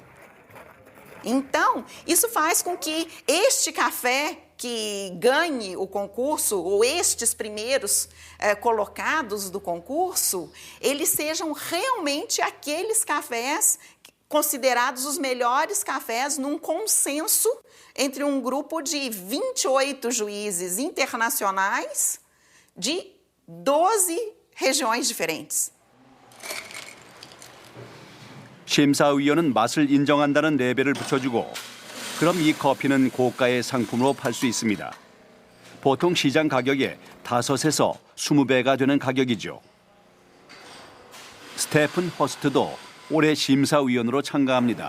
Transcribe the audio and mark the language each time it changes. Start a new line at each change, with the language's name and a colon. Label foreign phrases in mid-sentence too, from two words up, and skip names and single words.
Portuguese: Então, isso faz com que este café que ganhe o concurso, ou estes primeiros colocados do concurso, eles sejam realmente aqueles cafés considerados os melhores cafés num consenso entre um grupo de 28 juízes internacionais de 12 regiões diferentes.
Korean: 심사위원은 맛을 인정한다는 레벨을 붙여주고 그럼 이 커피는 고가의 상품으로 팔 수 있습니다. 보통 시장 가격의 5에서 20배가 되는 가격이죠. 스테픈 허스트도 올해 심사위원으로 참가합니다.